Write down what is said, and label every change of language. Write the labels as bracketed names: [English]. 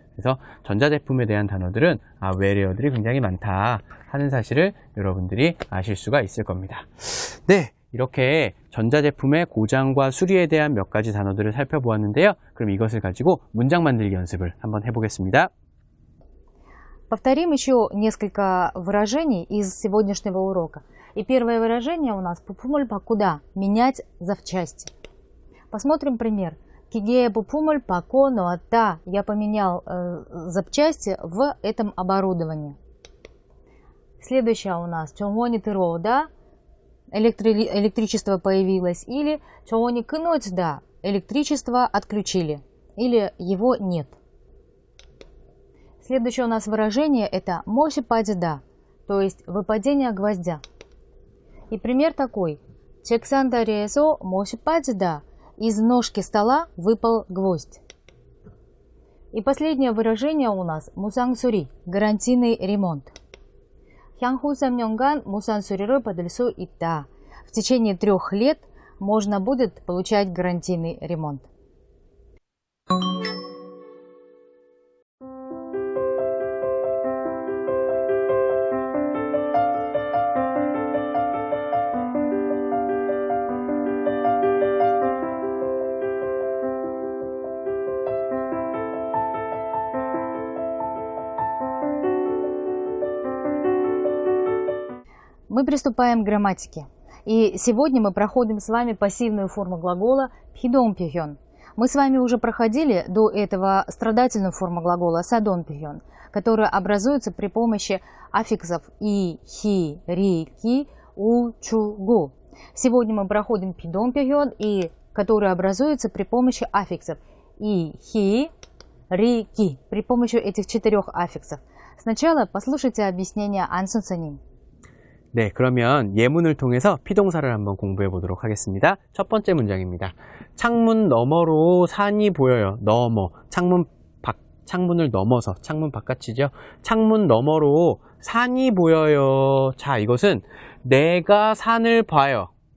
[Korean] 그래서 전자제품에 대한 단어들은 외래어들이 굉장히 많다 하는 사실을 여러분들이 아실 수가 있을 겁니다. 네, 이렇게 전자제품의 고장과 수리에 대한 몇 가지 단어들을 살펴보았는데요. 그럼 이것을 가지고 문장 만들기 연습을 한번 해보겠습니다. [Russian] Повторим еще несколько выражений из сегодняшнего урока. И первое выражение у нас [Korean] «부품을 바꾸다» [Russian] – менять запчасти. Посмотрим пример. [Korean] 기계의 부품을 바꿔놓았다. [Russian] Я поменял запчасти в этом оборудовании. Следующее у нас [Korean] 정원이 들어오다. [Russian] Электричество появилось. [Korean] Или 정원이 끊어지다. [Russian] Электричество отключили. Или его нет. Следующее у нас выражение это [Korean] 못이 빠지다. [Russian] То есть выпадение гвоздя. И пример такой. [Korean] 책상 다리에서 못이 빠지다. [Russian] Из ножки стола выпал гвоздь. И последнее выражение у нас 무상수리, гарантийный ремонт. [Korean] 향후 3년간 무상수리를 받을 수 있다. [Russian] В течение 3 лет можно будет получать гарантийный ремонт. Мы приступаем к грамматике. И сегодня мы проходим с вами пассивную форму глагола пидомпихён. Мы с вами уже проходили до этого страдательную форму глагола садомпихён, которая образуется при помощи аффиксов и, хи, ри, ки, у, чу, гу. Сегодня мы проходим пидомпихён, и который образуется при помощи аффиксов и, хи, ри, ки, при помощи этих 4 аффиксов. Сначала послушайте объяснение 안순서님. [Korean] 네, 그러면 예문을 통해서 피동사를 한번 공부해 보도록 하겠습니다. 첫 번째 문장입니다. 창문 너머로 산이 보여요. 너머, 창문을 넘어서, 창문 바깥이죠. 창문 너머로 산이 보여요. 자, 이것은 내가 산을 봐요.